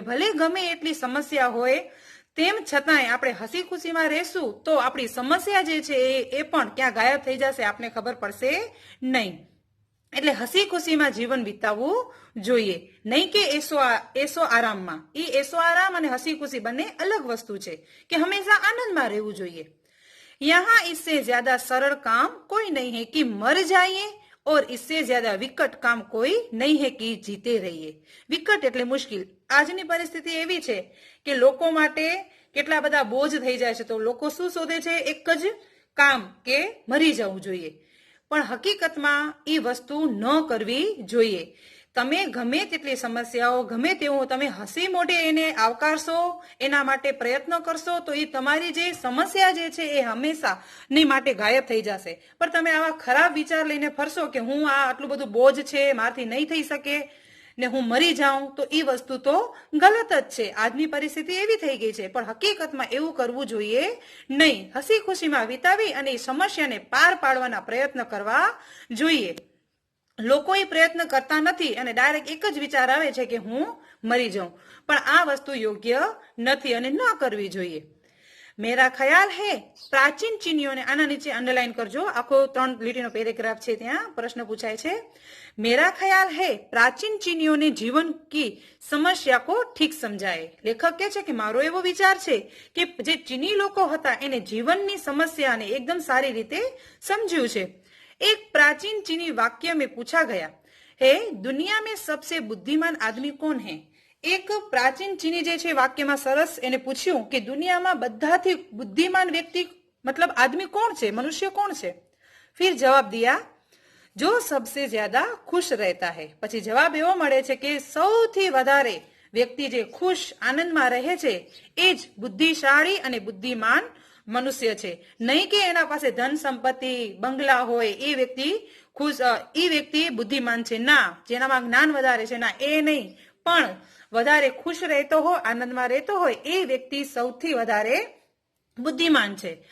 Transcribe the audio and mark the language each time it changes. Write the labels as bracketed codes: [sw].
[gu] ભલે ગમે એટલી સમસ્યા હોય તેમ છતાંય આપણે હસી ખુશીમાં રહેશું તો આપણી સમસ્યા જે છે એ પણ ક્યાં ગાયબ થઈ જશે, આપને ખબર પડશે નહીં. એટલે હસી ખુશીમાં જીવન વિતાવવું જોઈએ, નહીં કે એસો આરામમાં. એ એસો આરામ અને હસી ખુશી બંને અલગ વસ્તુ છે કે હંમેશા આનંદમાં રહેવું જોઈએ. [hi] यहाँ इससे ज्यादा सरल काम कोई नहीं है कि मर जाइए और इससे ज्यादा विकट काम कोई नहीं है कि जीते रहिए. [gu] વિકટ એટલે મુશ્કેલ. આજની પરિસ્થિતિ એવી છે કે લોકો માટે કેટલા બધા બોજ થઈ જાય છે, તો લોકો શું શોધે છે? એક જ કામ કે મરી જવું જોઈએ. પણ હકીકતમાં એ વસ્તુ ન કરવી જોઈએ. તમે ગમે તેટલી સમસ્યાઓ ગમે તેવું તમે હસી મોઢે એને આવકારશો, એના માટે પ્રયત્ન કરશો તો એ તમારી જે સમસ્યા જે છે એ હંમેશા ની માટે ગાયબ થઈ જશે. પણ તમે આવા ખરાબ વિચાર લઈને ફરશો કે હું આ આટલું બધું બોજ છે, મારાથી નહીં થઈ શકે ને હું મરી જાઉં, તો એ વસ્તુ તો ગલત જ છે. આજની પરિસ્થિતિ એવી થઈ ગઈ છે, પણ હકીકતમાં એવું કરવું જોઈએ નહીં. હસી ખુશીમાં વિતાવી અને એ સમસ્યાને પાર પાડવાના પ્રયત્ન કરવા જોઈએ. લોકો એ પ્રયત્ન કરતા નથી અને ડાયરેક્ટ એક જ વિચાર આવે છે કે હું મરી જાઉં, પણ આ વસ્તુ યોગ્ય નથી અને ન કરવી જોઈએ. [hi] मेरा ख्याल है प्राचीन चीनियों ने, [gu] आना नीचे अंडरलाइन करजो, आखो 3 લીટીનો પેરેગ્રાફ છે, ત્યાં પ્રશ્ન પૂછાય છે, [hi] मेरा ख्याल है प्राचीन चीनियों ने जीवन की समस्या को ठीक समझाए। [gu] लेखक કહે છે કે મારો એવો વિચાર છે કે જે ચીની લોકો હતા એને જીવનની સમસ્યાને એકદમ સારી રીતે સમજ્યું છે। [hi] एक प्राचीन चीनी वाक्य में पूछा गया है, दुनिया में सबसे बुद्धिमान आदमी कौन है? एक प्राचीन चीनी [gu] जे छे वाक्यમાં સરસ એને પૂછ્યું કે દુનિયામાં બધાથી બુદ્ધિમાન વ્યક્તિ [hi] मतलब आदमी कौन [gu] છે, [hi] मनुष्य कौन [gu] છે? [hi] फिर जवाब दिया जो सबसे ज्यादा खुश रहता है। [gu] પછી જવાબ એવો મળે છે કે સૌથી વધારે વ્યક્તિ જે ખુશ આનંદમાં રહે છે એ જ બુદ્ધિશાળી અને બુદ્ધિમાન મનુષ્ય છે। નહીં કે એના પાસે ધન સંપત્તિ બંગલા હોય એ વ્યક્તિ ખુશ, એ વ્યક્તિ બુદ્ધિમાન છે, ના, જેનામાં જ્ઞાન વધારે છે, ના, એ નહીં, પણ વધારે ખુશ રહેતો હોય, આનંદમાં રહેતો હોય એ વ્યક્તિ સૌથી વધારે બુદ્ધિમાન છે।